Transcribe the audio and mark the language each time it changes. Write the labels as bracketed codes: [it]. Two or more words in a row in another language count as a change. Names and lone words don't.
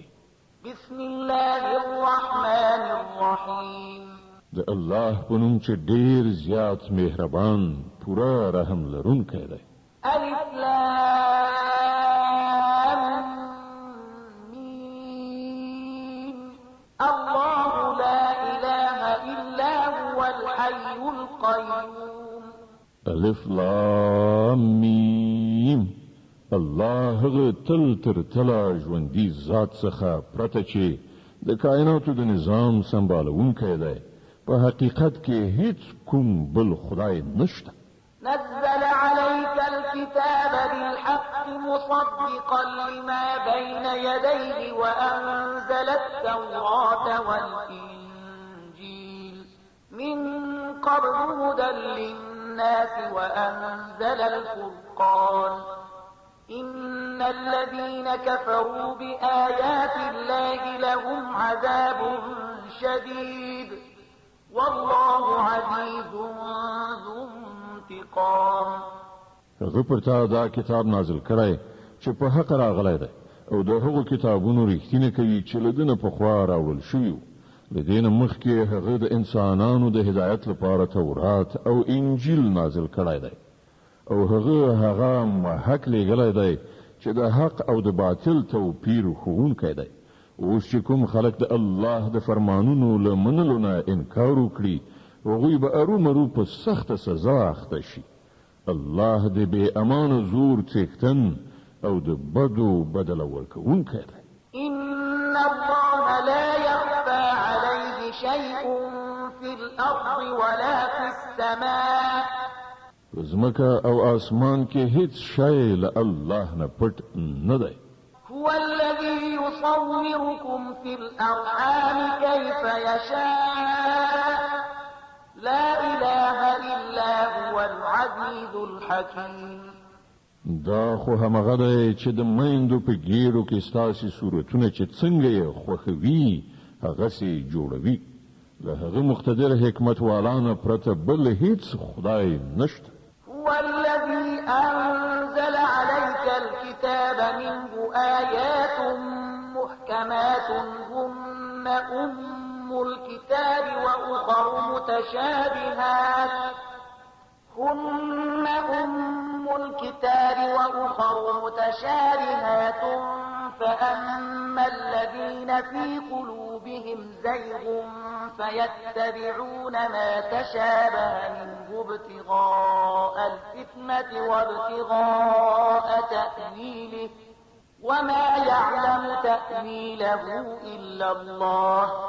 [ar] بسم الله الرحمن الرحیم. [ps] د الله په نوم چې ډېر زیات مهربان پوره رحم لرونکی دی. [ar] الف لام میم. الله لا اله الا هو الحي القيوم. الف لام میم. [ps] الله هغه تل تر تله ژوندي ذات څخه پرته چې د کائناتو د نظام سمبالونکی دی. په حقیقت کې هیڅ کوم بل خدای نشته. [ar] نزل عليك الكتاب بالحق مصدقا لما بين يديه وأنزل التوراة والإنجيل من قبل هدى للناس وأنزل الفرقان إن الذين كفروا بآيات الله لهم عذاب شديد والله عزيز ذو انتقام. [ps] هغه پر تا دا کتاب نازل کړی چې په حق راغلی دی او د هغو کتابونو رښتینه کوي چې له ده نه پخوا راوړل شوي وو. له دې نه مخکې هغه د انسانانو د هدایت لپاره تورات او انجیل نازل کړی دی او هغه محق لېږلی دی چې د حق او د باطل توپیر ښوونکی دی. اوس چې کوم خلک د الله د فرمانونو له منلو نه انکار وکړي هغوی به ارومرو په سخته سزا اخته شي. الله د بې امانه زور څښتن او د بدو بدله ورکوونکی دی. [ar] إن الله لا يخفى عليه شيء في الأرض ولا في السماء. [ps] زمکه او آسمان کې هیڅ شی له الله نه پټ نه دی. [ar] هو الذي يصوركم في الأرحام كيف يشاء لا إله إلا هو العزيز الحكيم. [ps] دا خو همغه دی چې د میندو په ګیرو کې ستاسې صورتونه چې څنګه یې خوښوي هغسې جوړوي. له هغه مقتدر حکمت والانه پرته بل هیڅ خدای نشته. [ar] هو الذي أنزل عليك الكتاب منه آيات محكمات هن أم الكتاب وأخر متشابهات فأما الذين في قلوبهم زيغ فيتبعون ما تشابه منه ابتغاء الفتنة وابتغاء تأويله وما يعلم تأويله إلا الله